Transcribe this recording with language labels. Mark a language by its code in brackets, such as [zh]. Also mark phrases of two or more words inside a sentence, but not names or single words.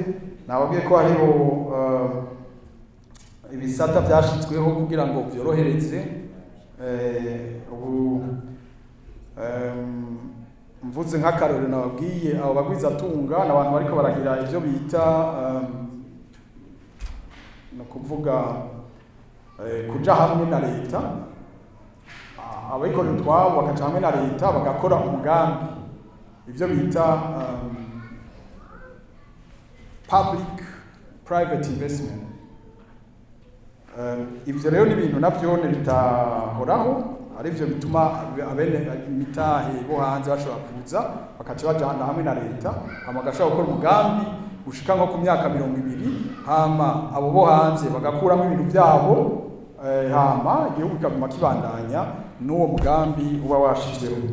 [rn] Nababwiye ko hariho ibisata byashitsweho kugira ngo byorohereze mvuze nk'akarorero nababwiye abo bagwiza tunga n'abantu bariko baragira ivyo bita no kuvuga kuja hamwe na leta, abikorera utwabo bakaja hamwe na leta bagakora umugambi, ivyo bita [en] public private investment. [rn] Ivyo rero ni ibintu navyo bitahoraho, ari byo bituma abene imitahe bo hanze bashobora kuza bakaca bajana hamwe na leta hama gashobora gukora umugambi ushika nko ku myaka 20 hama abo bo hanze bagakuramo ibintu byabo hama igihugu kikaguma kibandanya n'uwo mugambi uba washizweho.